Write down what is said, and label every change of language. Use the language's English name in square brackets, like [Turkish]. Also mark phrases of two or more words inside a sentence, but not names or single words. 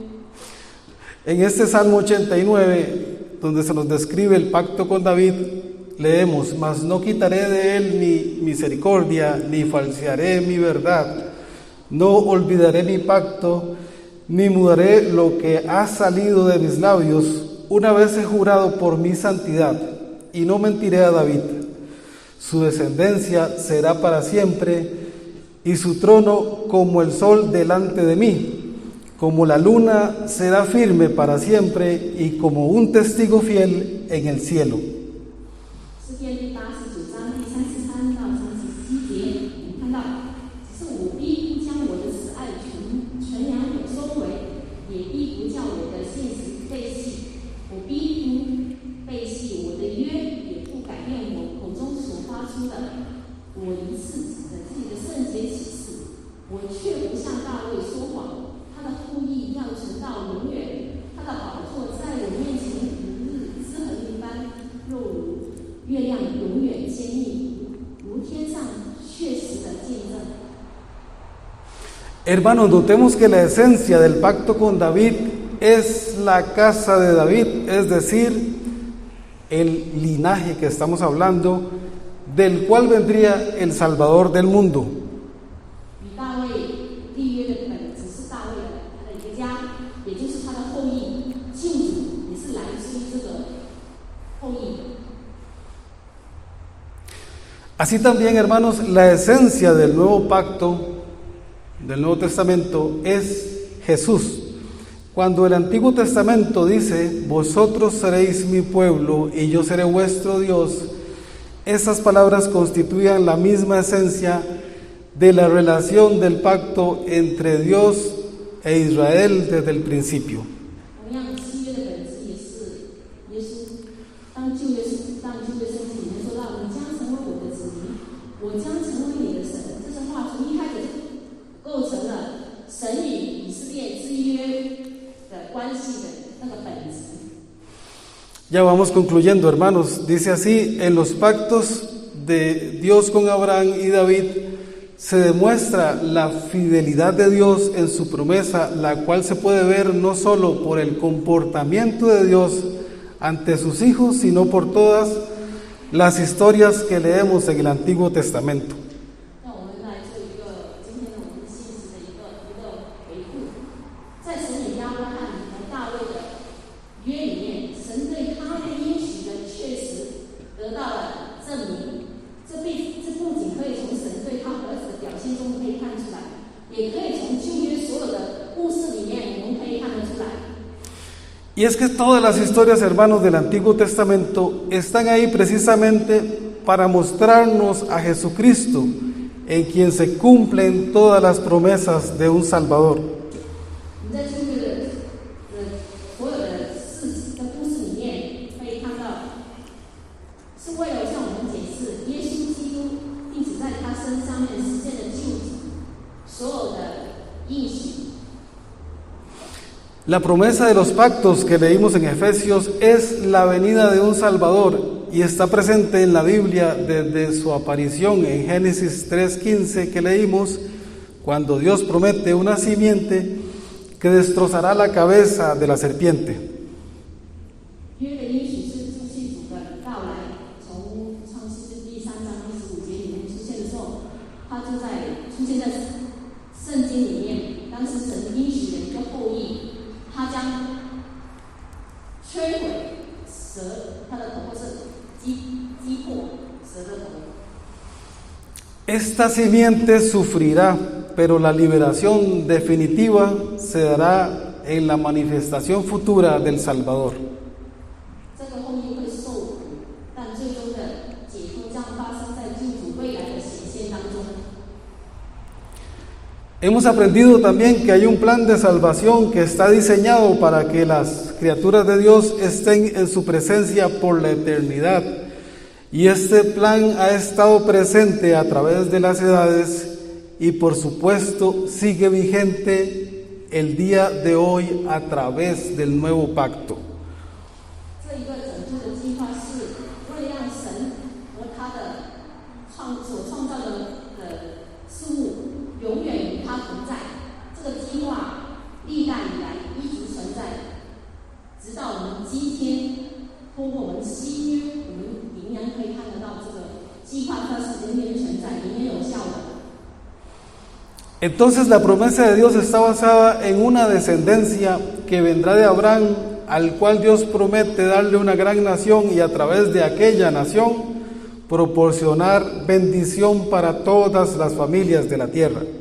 [Spanish] En este Salmo 89, donde se nos describe el pacto con David, leemos: mas no quitaré de él mi misericordia, ni falsearé mi verdad, no olvidaré mi pacto, ni mudaré lo que ha salido de mis labios. Una vez he jurado por mi santidad, y no mentiré a David. Su descendencia será para siempre, y su trono como el sol delante de mí. Como la luna será firme para siempre, y como un testigo fiel en el cielo. [Chinese] 诗篇第89章第33到37节，我们看到，只是我必不将我的慈爱全然收回，也必不叫我的信实背弃。我必不背弃我的约，也不改变我口中所发出的。我一次指着自己的圣洁启示，我却不向大卫说谎。他的后裔要存到永远，他的宝座在我面前如日之恒一般，若如月亮永远坚立，如天上确实的见证。 [Spanish] Hermanos, notemos que la esencia del pacto con David es la casa de David, es decir, el linaje que estamos hablando, del cual vendría el Salvador del mundo. [Chinese] 与大卫立约的本质是大卫的他的一个家，也就是他的后裔，救主也是来自于这个后裔。 [Spanish] Así también, hermanos, la esencia del nuevo pacto, del Nuevo Testamento, es Jesús. Cuando el Antiguo Testamento dice: vosotros seréis mi pueblo y yo seré vuestro Dios, estas palabras constituían la misma esencia de la relación del pacto entre Dios e Israel desde el principio. [Chinese] 同样，新约的本质也是耶稣。当旧约圣经里面说到：“你将成为我的子民，我将成为你的神。” 这句话从一开始构成了神与以色列之约的关系的那个本质。 [Spanish] Ya vamos concluyendo, hermanos. Dice así: en los pactos de Dios con Abraham y David se demuestra la fidelidad de Dios en su promesa, la cual se puede ver no solo por el comportamiento de Dios ante sus hijos, sino por todas las historias que leemos en el Antiguo Testamento. [Chinese] 让我们来做一个今天我们信息的一个回顾。在神与亚伯拉罕和大卫的约里面，神对他的应许的确实得到了证明。这不仅可以从神对他儿子的表现中可以看出来，也可以从旧约所有的故事里面我们可以看得出来。 [Spanish] Y es que todas las historias, hermanos, del Antiguo Testamento están ahí precisamente para mostrarnos a Jesucristo, en quien se cumplen todas las promesas de un Salvador. [Chinese] 你在旧约的所有的事的故事里面可以看到，是为了向我们解释耶稣基督，并且在他身上面实现的救赎，所有的应许。 [Spanish] La promesa de los pactos que leímos en Efesios es la venida de un Salvador y está presente en la Biblia desde su aparición en Génesis 3:15 que leímos, cuando Dios promete una simiente que destrozará la cabeza de la serpiente. [Chinese] 约的应许是救世主的到来，从创世纪第3章15节里面出现的时候，它就出现在圣经里面。当时神应许的一个后裔。 他将摧毁蛇，他的头是击破蛇的头。 [Spanish] Esta simiente sufrirá, pero la liberación definitiva se dará en la manifestación futura del Salvador. [Chinese] 这个后裔会受苦，但最终的解脱将发生在救主未来的显现当中。 [Spanish] Hemos aprendido también que hay un plan de salvación que está diseñado para que las criaturas de Dios estén en su presencia por la eternidad. Y este plan ha estado presente a través de las edades y por supuesto sigue vigente el día de hoy a través del nuevo pacto. [Chinese] 这一个拯救的计划是为了让神和他的所创造的事物。永远与他同在，这个计划历代以来一直存在，直到我们今天，通过我们新约，我们仍然可以看得到这个计划它是仍然存在，仍然有效的。 [Spanish] Entonces la promesa de Dios está basada en una descendencia que vendrá de Abraham, al cual Dios promete darle una gran nación y a través de aquella nación proporcionar bendición para todas las familias de la tierra.